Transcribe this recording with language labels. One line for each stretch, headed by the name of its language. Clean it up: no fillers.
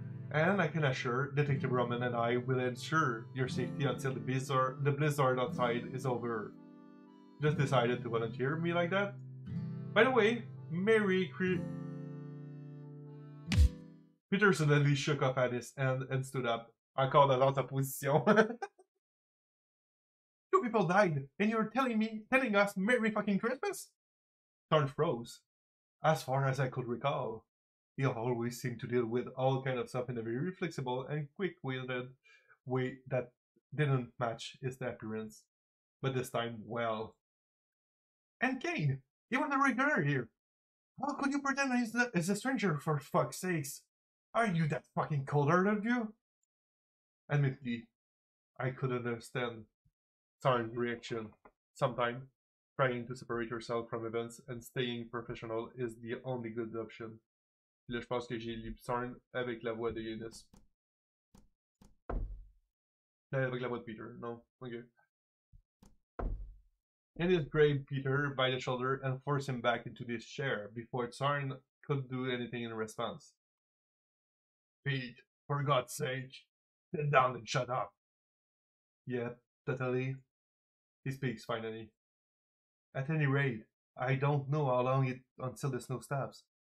English: And I can assure Detective Roman and I will ensure your safety until the blizzard outside is over. Just decided to volunteer me like that? By the way, Peter suddenly shook off at his hand and stood up.
French: Encore dans sa position.
English: Two people died, and you're telling us Merry fucking Christmas? Tarn froze. As far as I could recall, he always seemed to deal with all kind of stuff in a very flexible and quick-witted way that didn't match his appearance. But this time, well. And Kane, he was a regular here. How could you pretend he's a stranger, for fuck's sakes? Are you that fucking cold-hearted, you? Admittedly, I could understand Sarn's reaction. Sometimes, trying to separate yourself from events and staying professional is the only good option.
French: Là, je pense que j'ai lu Sarn avec la voix de Yanis. Avec la voix de Peter, non? Ok.
English: Ennis grabbed Peter by the shoulder and forced him back into his chair before Tsarn could do anything in response. Pete, for God's sake, sit down and shut up. Yeah, totally. He speaks finally. At any rate, I don't know how long it until the snow stops.